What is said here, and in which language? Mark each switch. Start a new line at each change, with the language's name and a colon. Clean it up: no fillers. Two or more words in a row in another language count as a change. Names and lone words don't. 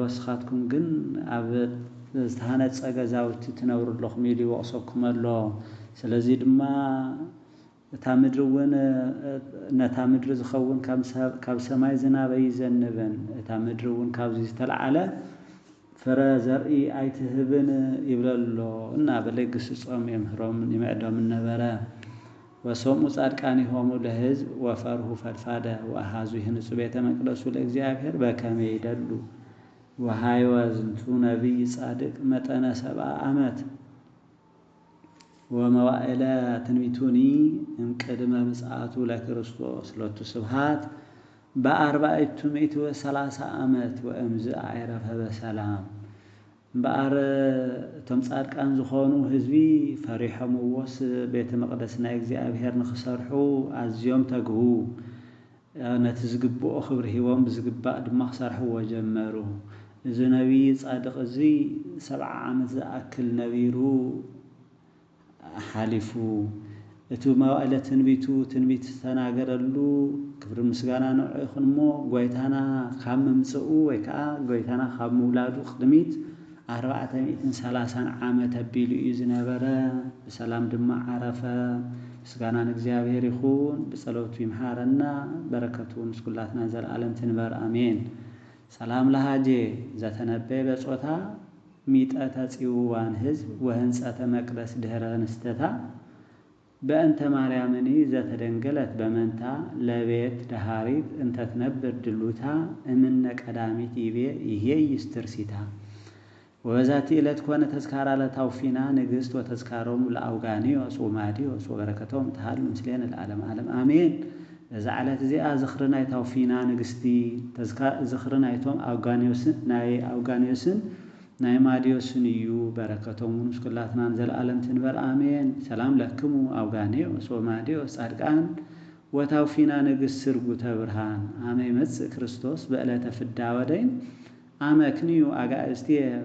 Tigrinya: ንስኻትኩም ግን ኣብ ዝተሃነፀ ገዛውቲ ትነብሩ ኣለኹም ኢሉ ይወቕሰኩም ኣሎ። ስለዚ ድማ እታ ምድሪ እውን ነታ ምድሪ ዝኸውን ካብ ሰማይ ዝናብ ኣይዘንብን እታ ምድሪ እውን ካብዚ ዝተለዓለ ፍረ ዘርኢ ኣይትህብን ይብለሎ እናበለ ይግስጾም የምህሮም ይምዕዶም ነበረ።
Geez: ወሶሙ ጻድቃኒሆሙ ለህዝብ ወፈርሁ ፈድፋደ ወአሃዙ ይህንጹ ቤተ መቅደሱ ለእግዚአብሔር በከመ ይደሉ ወሃይወ ዝንቱ ነቢይ ጻድቅ መጠነ 70 ዓመት ወመዋዕለ ትንቢቱኒ እምቅድመ ምጽአቱ ለክርስቶስ ሎቱ ስብሐት በ430 ዓመት ወእምዝ አይረፈ በሰላም።
Tigrinya: እምበኣር እቶም ጻድቃን ዝኾኑ ህዝቢ ፈሪሖምዎስ ቤተ መቅደስ ናይ እግዚአብሔር ንክሰርሑ ኣዝዮም ተግሁ ነቲ ዝግብኦ ክብሪ ሂቦም ብዝግባእ ድማ ክሰርሕዎ ጀመሩ። እዚ ነቢይ ጻድቕ እዚ 70 ዓመት ዝኣክል ነቢሩ ሓሊፉ እቲ መዋዕለ ትንቢቱ ትንቢት ዝተናገረሉ ክብሪ ምስጋና ንዑ ይኹን እሞ ጎይታና ካብ ምምፅኡ ወይ ከዓ ጎይታና ካብ ምውላዱ ቅድሚት 430 ዓመት ኣቢሉ እዩ ዝነበረ። ብሰላም ድማ ዓረፈ። ምስጋናን እግዚአብሔር ይሁን በጸሎቱ ይምሃረና በረከቱን ስኩላትና ዘላለም ትንበር አሜን።
Geez: ሰላም ለሃጄ ዘተነበየ በጾታ ሚጠተ ጽዋን ህዝብ ወህንጸተ መቅደስ ድህረ ንስተታ በእንተ ማርያምኒ ዘተደንገለት በመንታ ለቤት ደሃሪት እንተትነብር ድሉታ እምነ ቀዳሚት ይሄ ይስትርሲታ ወበዛቲ ዕለት ኮነ ተዝካራ ለታውፊና ንግሥት ወተዝካሮሙ ለአውጋኒዮስ ወማዲዮስ ወበረከቶም ተሃሉ ምስሌነ ለዓለም ዓለም አሜን።
Tigrinya: በዛ ዕለት እዚኣ ዝኽርናይ ታውፊና ንግሥቲ ዝኽርናይቶም አውጋኒዮስን ናይ ማዲዮስን እዩ በረከቶም ምስኩላትናን ዘለዓለም ትንበር አሜን።
Geez: ሰላም ለክሙ አውጋኒዮስ ወማዲዮስ ጻድቃን ወታውፊና ንግሥት ስርጉተ ብርሃን አመ ይመጽእ ክርስቶስ በዕለተ ፍዳ ወደይን አመክንዩ አጋእዝትየ